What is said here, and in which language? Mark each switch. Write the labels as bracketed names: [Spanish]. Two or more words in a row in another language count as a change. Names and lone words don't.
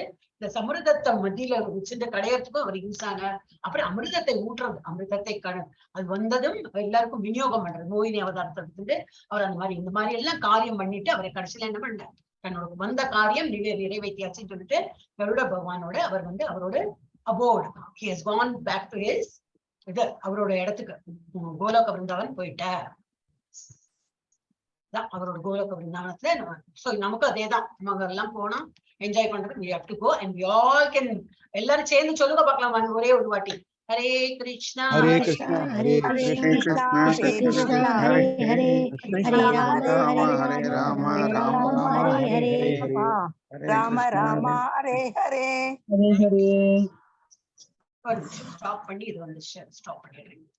[Tamil] இந்த சமிர்தத்தை மத்தியில வச்சிருந்த கடையறதுக்கும் அவர் யூஸ் ஆனார். அப்புறம் அமிர்தத்தை ஊட்டுறது, அமிர்தத்தை அது வந்ததும் எல்லாருக்கும் விநியோகம் பண்றது. மோகினி அவதாரத்திலிருந்து அவர் அந்த மாதிரி இந்த மாதிரி எல்லாம் காரியம் பண்ணிட்டு அவரை கடைசியில என்ன பண்ணார்? தன்னோட வந்த காரியம் நிறைவேற்றியாச்சுன்னு சொல்லிட்டு கருட பகவானோட அவர் வந்து அவரோட அபோர்டு [English] he has gone back to his [Tamil] அவரோட இடத்துக்கு கோலோக விருந்தாவன் போயிட்டார். அவரோட கோலோக விருந்தாவனத்துல நமக்கு அதேதான். நம்ம எல்லாம் போனோம் என்ஜாய் பண்றதுக்கு [English] we have to go and we all can [Tamil] எல்லாரும் சேர்ந்து சொல்லுங்க பார்க்கலாம் ஒரே ஒரு வாட்டி. ஹரே கிருஷ்ணா ஹரே கிருஷ்ணா ஹரே கிருஷ்ணா கிருஷ்ண ஹரே ஹரே ஹரே ராம ஹரே ராம ராம ராம ஹரே ஹரே ராம ராம ஹரே ஹரே ஹரே ஹரே. ஸ்டாப் பண்ணி இது வந்து ஸ்டாப் பண்ணிடுறேன்.